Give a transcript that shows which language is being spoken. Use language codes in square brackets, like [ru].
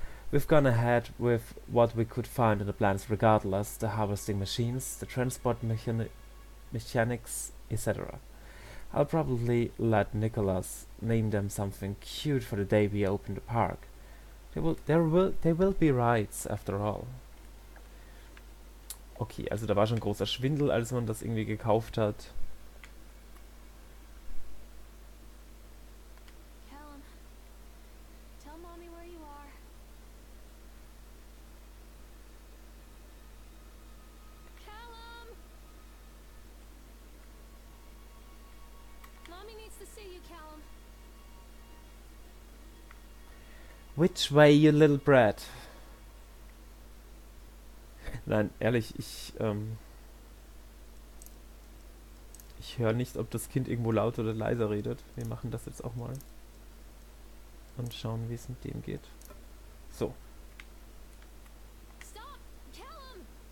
[en] We've gone ahead with what we could find in the plans regardless, the harvesting machines, the transport mechanics, etc. I'll probably let Nicholas name them something cute for the day we open the park. They will be rides after all. [de] Okay, also da war schon großer Schwindel, als man das irgendwie gekauft hat. [en] Callum, tell mommy where you are. Callum! Mommy needs to see you, Callum. Which way, you little brat? [de] Nein, ehrlich, ich höre nicht, ob das Kind irgendwo laut oder leiser redet. Wir machen das jetzt auch mal. Und schauen, wie es mit dem geht. So. [en] Stop! Callum!